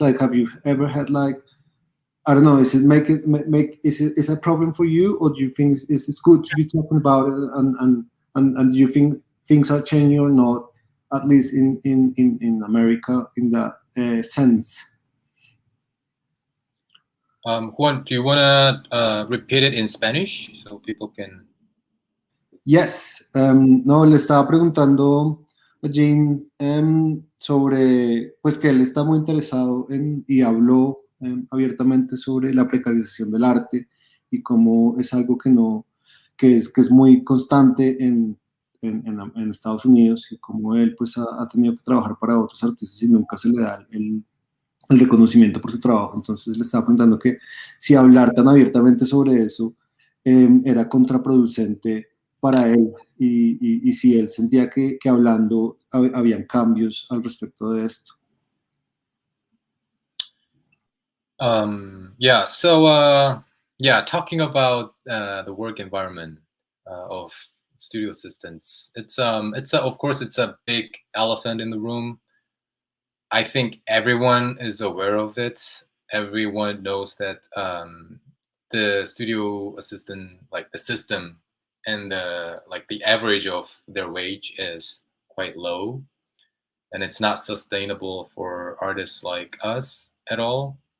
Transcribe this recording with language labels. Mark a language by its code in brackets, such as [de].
[en] Like, have you ever had like I don't know? Is it make is it is a problem for you, or do you think it's good to be talking about it? And do you think things are changing or not? At least in America, in that sense. Juan, do you want to repeat it in Spanish so people can? Yes. [es] No, le estaba preguntando a Jane sobre, pues que él está muy interesado en, y habló abiertamente sobre la precarización del arte y cómo es algo que es muy constante en Estados Unidos y cómo él pues ha tenido que trabajar para otros artistas y nunca se le da el reconocimiento por su trabajo. Entonces le estaba preguntando que si hablar tan abiertamente sobre eso era contraproducente para él y si él sentía que hablando habían cambios al respecto de esto. [en] Yeah. So yeah, talking about the work environment of studio assistants, it's of course it's a big elephant in the room. I think everyone is aware of it. Everyone knows that the studio assistant, like the system, and the average of their wage is quite low, and it's not sustainable for artists like us at all.